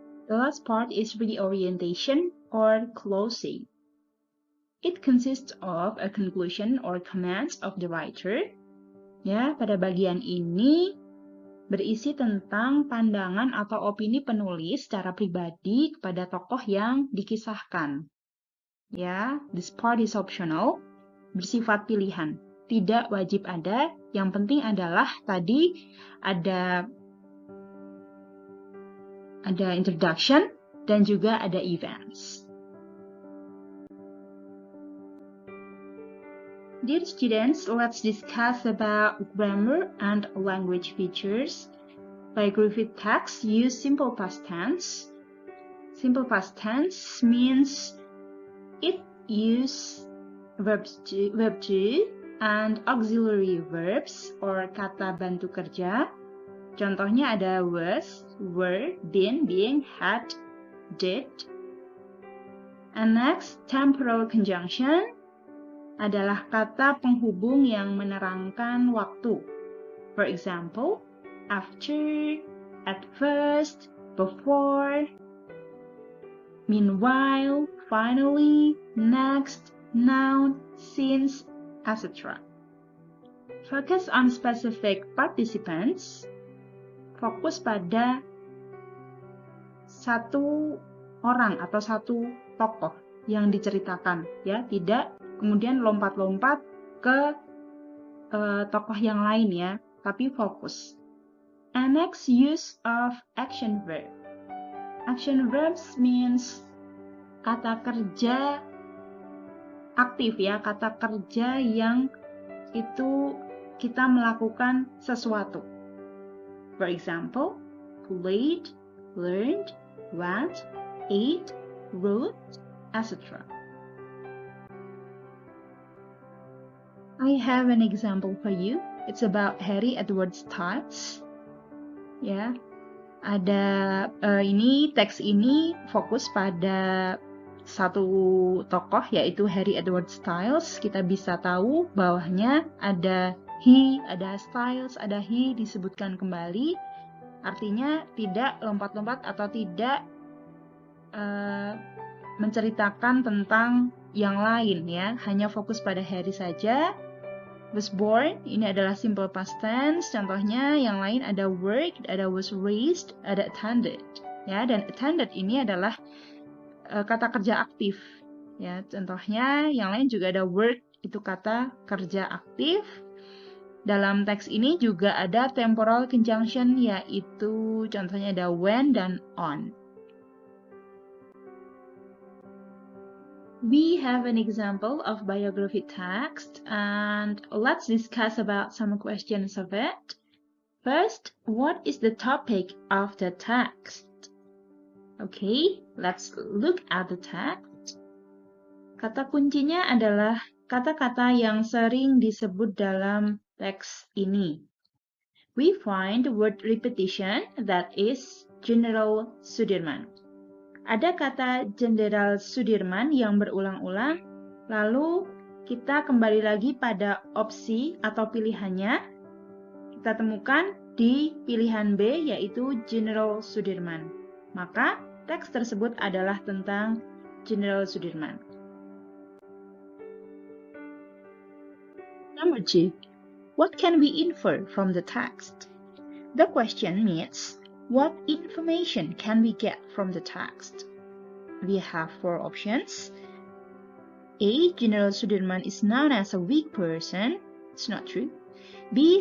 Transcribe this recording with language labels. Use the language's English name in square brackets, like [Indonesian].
[English] The last part is reorientation or closing. It consists of a conclusion or comments of the writer. [Indonesian] Ya, pada bagian ini berisi tentang pandangan atau opini penulis secara pribadi kepada tokoh yang dikisahkan. Ya, [English] this part is optional, [Indonesian] bersifat pilihan, tidak wajib ada. Yang penting adalah tadi ada introduction dan juga ada events. [English] Dear students, let's discuss about grammar and language features. Biography texts use simple past tense. Simple past tense means it uses verb to and auxiliary verbs or [Indonesian] kata bantu kerja. Contohnya ada was, were, been, being, had, did. [English] And next, [Indonesian] temporal conjunction adalah kata penghubung yang menerangkan waktu. [English] For example, after, at first, before, meanwhile, finally, next, now, since, etc. Focus on specific participants. [Indonesian] Fokus pada satu orang atau satu tokoh yang diceritakan, ya, tidak kemudian lompat-lompat ke tokoh yang lain, ya, tapi fokus. [English] And next, use of action verb. Action verbs means [Indonesian] kata kerja aktif, ya, kata kerja yang itu kita melakukan sesuatu. [English] For example, played, learned, went, ate, wrote, etc. I have an example for you. It's about Harry Edward Styles. [Indonesian] Ya, ada ini teks ini fokus pada satu tokoh, yaitu Harry Edward Styles. Kita bisa tahu bawahnya ada he, ada Styles, ada he disebutkan kembali. Artinya tidak lompat-lompat atau tidak menceritakan tentang yang lain, ya. Hanya fokus pada Harry saja. Was born, ini adalah simple past tense. Contohnya yang lain ada worked, ada was raised, ada attended. Ya, dan attended ini adalah kata kerja aktif. Ya, contohnya yang lain juga ada worked, itu kata kerja aktif. Dalam teks ini juga ada temporal conjunction, yaitu contohnya ada when dan on. [English] We have an example of biography text, and let's discuss about some questions of it. First, what is the topic of the text? Okay, let's look at the text. [Indonesian] Kata kuncinya adalah kata-kata yang sering disebut dalam teks ini. [English] We find word repetition, that is Jenderal Sudirman. [Indonesian] Ada kata Jenderal Sudirman yang berulang-ulang, lalu kita kembali lagi pada opsi atau pilihannya. Kita temukan di pilihan B, yaitu Jenderal Sudirman. Maka teks tersebut adalah tentang Jenderal Sudirman. [English] Number 2. What can we infer from the text? The question means, what information can we get from the text? We have 4 options. A. General Sudirman is known as a weak person. It's not true. B.